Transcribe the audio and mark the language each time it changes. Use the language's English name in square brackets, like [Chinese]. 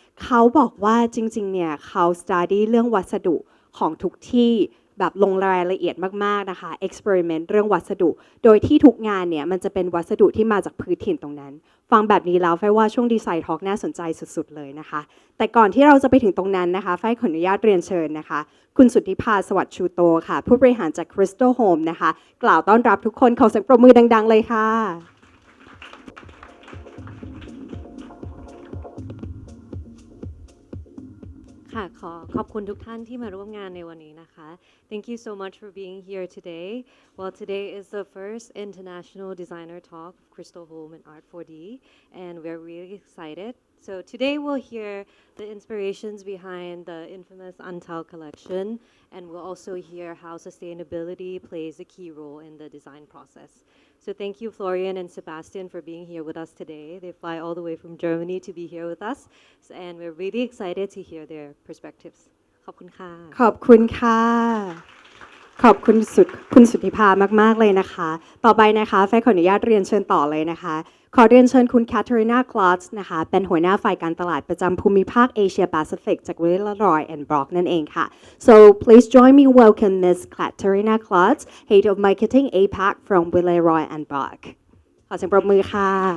[Thai] เขาบอกว่าจริงๆเนี่ยเขา study เรื่องวัสดุของทุกที่แบบลงรายละเอียดมากๆนะคะ experiment เรื่องวัสดุ โดยที่ทุกงานเนี่ยมันจะเป็นวัสดุที่มาจากพื้นถิ่นตรงนั้นฟังแบบนี้แล้วไฟว่าช่วงดีไซน์ทอล์กน่าสนใจสุดๆเลยนะคะแต่ก่อนที่เราจะไปถึงตรงนั้นนะคะไฟขออนุญาตเรียนเชิญนะคะคุณสุทธิภาสวัสดิ์ชูโตค่ะผู้บริหารจาก Crystal Home นะคะกล่าวต้อนรับทุกคนขอเสียงปรบมือดังๆเลยค่ะ ค่ะขอบคุณทุกท่านที่มาร่วมงานในวันนี้นะคะ [English] Thank you so much for being here today. Well, today is the first international designer talk of Crystal Home and Art 4D, and we're really excited. So today we'll hear the inspirations behind the infamous Untold collection, and we'll also hear how sustainability plays a key role in the design process. So thank you, Florian and Sebastian, for being here with us today. They fly all the way from Germany to be here with us, and we're really excited to hear their perspectives. [Thai] ขอบคุณค่ะ ขอบคุณค่ะ ขอบคุณคุณสุทธิภามากๆเลยนะคะ ต่อไปนะคะไฟขออนุญาตเรียนเชิญต่อเลยนะคะ ขอเรียนเชิญคุณแคทเธอรีนาคลอสนะคะ เป็นหัวหน้าฝ่ายการตลาดประจำภูมิภาคเอเชียแปซิฟิกจาก Willow Roy and Bock นั่นเองค่ะ [English] so please join me welcome Miss Katerina Klotz Head of Marketing APAC from Willow Roy and Bock [Thai] ขอเสียงปรบมือค่ะ